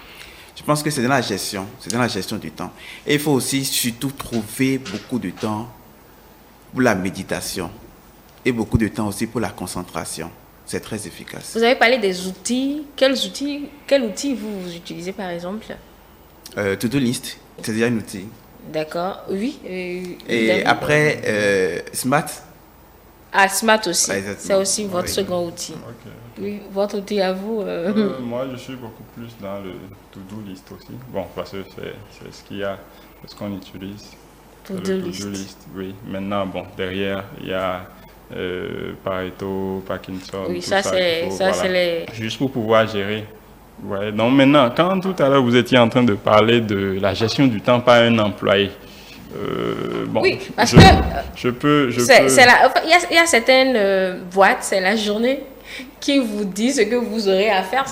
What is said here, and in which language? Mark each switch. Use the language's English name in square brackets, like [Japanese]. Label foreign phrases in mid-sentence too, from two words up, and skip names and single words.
[French] Je pense que c'est dans la gestion. C'est dans la gestion du temps. Et il faut aussi surtout trouver beaucoup de temps pour la méditation. Et beaucoup de temps aussi pour la concentration. C'est très efficace. Vous avez parlé des outils. Quel outil vous utilisez par exemple? [English] To-do list, [French] c'est déjà un outil. D'accord, oui. Et après, Smart. Ah, Smart aussi. Ah, c'est aussi votre second outil. Ok. Oui, votre outil à vous. Moi, je suis beaucoup plus dans le [English] to-do list [French] aussi. Bon, parce que c'est ce qu'on utilise. To-do Le [English] to-do list, [French] oui. Maintenant, bon, derrière, il y a Pareto, Parkinson. Oui, tout ça c'est les... Juste pour pouvoir gérer. Ouais. Donc maintenant, quand tout à l'heure vous étiez en train de parler de la gestion du temps par un employé, bon, oui, parce que il y a certaines boîtes, c'est la journée qui vous dit ce que vous aurez à faire.